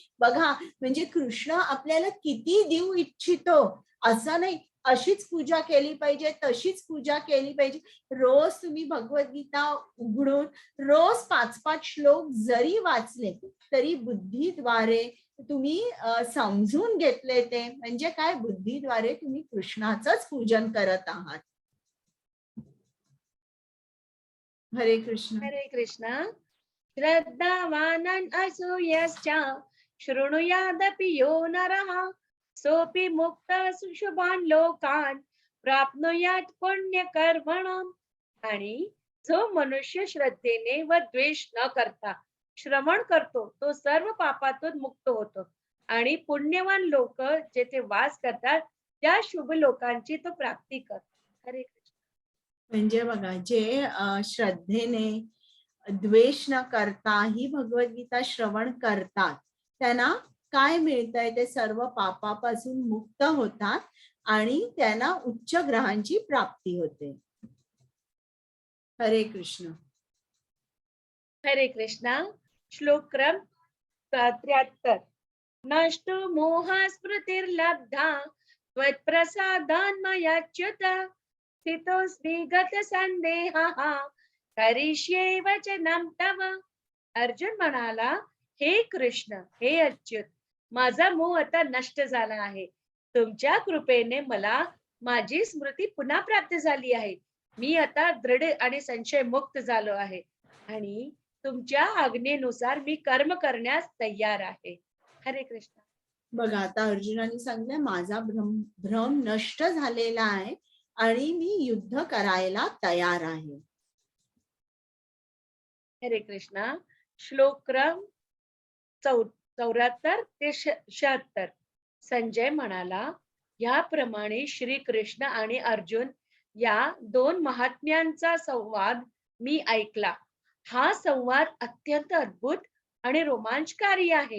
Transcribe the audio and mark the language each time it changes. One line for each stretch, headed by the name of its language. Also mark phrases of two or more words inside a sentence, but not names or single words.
Marathi: बघा, म्हणजे कृष्ण आपल्याला किती देऊ इच्छितो असं नाही, अशीच पूजा केली पाहिजे, तशीच पूजा केली पाहिजे. रोज तुम्ही भगवद्गीता उघडून रोज 5-5 श्लोक जरी वाचले तरी बुद्धीद्वारे तुम्ही समजून घेतले ते, म्हणजे काय, बुद्धीद्वारे तुम्ही कृष्णाचंच पूजन करत आहात. हरे कृष्ण. हरे कृष्ण.
Sanskrit: श्रद्धावानन् असूयश्च शृणुयादपि यो नरः सोऽपि मुक्तः शुभान् लोकान् प्राप्नुयात् पुण्यकर्मणाम्.
Marathi: आणि जो मनुष्य श्रद्धेने व द्वेष न करता श्रवण करतो तो सर्व पापातून मुक्त होतो आणि पुण्यवान लोक जेथे वास करतात त्या शुभ लोकांची तो प्राप्ती करतो. हरे कृष्ण. म्हणजे बघा, जे श्रद्धेने द्वेष न करता ही भगवद्गीता श्रवण करतात त्यांना काय मिळतंय? ते सर्व पापापासून मुक्त होतात आणि त्यांना उच्च ग्रहांची प्राप्ती होते. हरे कृष्ण. हरे कृष्णा. श्लोक क्रम 73.
Sanskrit: नष्टो मोह स्मृतिर्लब्धा त्वत्प्रसादान् मयाच्युत स्थितोऽस्मि गतसन्देहः करिष्ये वचनं तव.
Marathi: अर्जुन म्हणाला, हे कृष्ण, हे अच्युत, माझा मोह आता नष्ट झाला आहे. तुमच्या कृपेने मला माझी स्मृती पुन्हा प्राप्त झाली आहे. मी आता दृढ आणि संशय मुक्त झालो आहे आणि तुमच्या आज्ञेनुसार मी कर्म करण्यास तयार आहे. हरे कृष्ण. बघा, आता अर्जुनाने सांगितलंय माझा भ्रम नष्ट झालेला आहे आणि मी युद्ध करायला तयार आहे. हरे कृष्णा. श्लोक क्रम 74 ते 76. संजय म्हणाला, याप्रमाणे श्री कृष्ण आणि अर्जुन या दोन महात्म्यांचा संवाद मी ऐकला. हा संवाद अत्यंत अद्भुत आणि रोमांचकारी आहे.